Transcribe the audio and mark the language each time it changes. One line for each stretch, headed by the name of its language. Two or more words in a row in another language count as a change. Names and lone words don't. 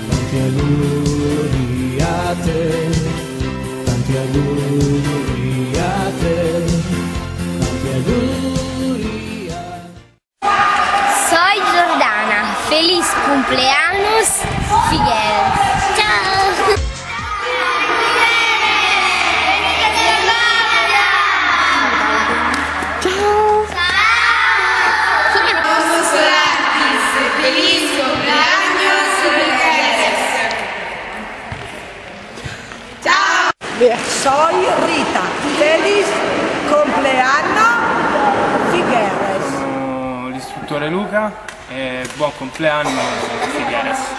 Italian: Tanti auguri a te, tanti auguri a te, tanti auguri a te.
Spanish: Soy Jordana, feliz cumpleaños Figueres.
Italian: Ciao! Ciao!
Spanish: Todos Solantis, feliz cumpleaños Figueres.
Italian: Ciao!
Spanish: Soy Rita, feliz compleanno Figueres.
Italian: Sono l'istruttore Luca e buon compleanno Figueres.